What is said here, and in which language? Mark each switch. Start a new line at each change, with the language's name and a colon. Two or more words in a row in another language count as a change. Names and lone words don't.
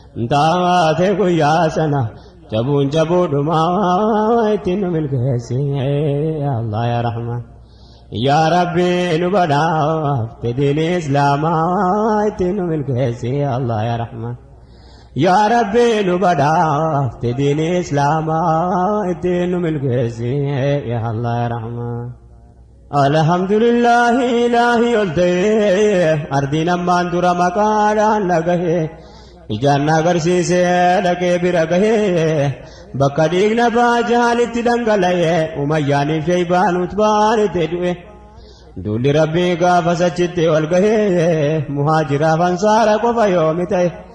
Oromo: Taatee guyyaa sana, jabuun jabuu dhumaa ittiin nu milkeessi,
Arabic: الله يا رحمن. يا رب,
Oromo: nu badhaafte diini Islaamaa ittiin nu milkeessi,
Arabic: الله يا رحمن. يا رب,
Oromo: nu badhaafte diini Islaamaa ittiin nu milkeessi,
Arabic: يا الله يا رحمن.
Oromo: Alhamdulillahi, Ilaahi ol ta'e, ardiin ammaan dura maqaadhaan dhagahe, ijaan na agarsiise, dhaqee bira gahe, bakka dhiigna baa jaalitti dhangala'e, umayyaaniif sheeybaan utbaan itti du'e. Duulli Rabbii gaafa sachitti ol gahe, muhaajiraaf ansaara qofa yoomi ta'e.